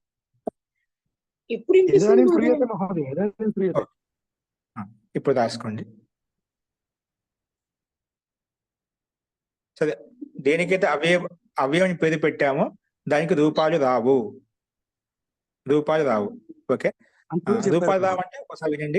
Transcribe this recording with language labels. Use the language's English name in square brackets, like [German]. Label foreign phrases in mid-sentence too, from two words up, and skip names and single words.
[Telugu] ఎప్పుడు వినిపిస్తుంది [Sanskrit] इदानीं మహోదయ? श्रूयते महोदय, इदानीं श्रूयते। [Telugu] ఇప్పుడు రాసుకోండి. సరే, దేనికైతే అవయవాన్ని పేరు పెట్టామో దానికి రూపాలు రావు. ఓకే, అంతే చెప్పారు రూపాలు రావు అంటే ఒకసారి వినండి.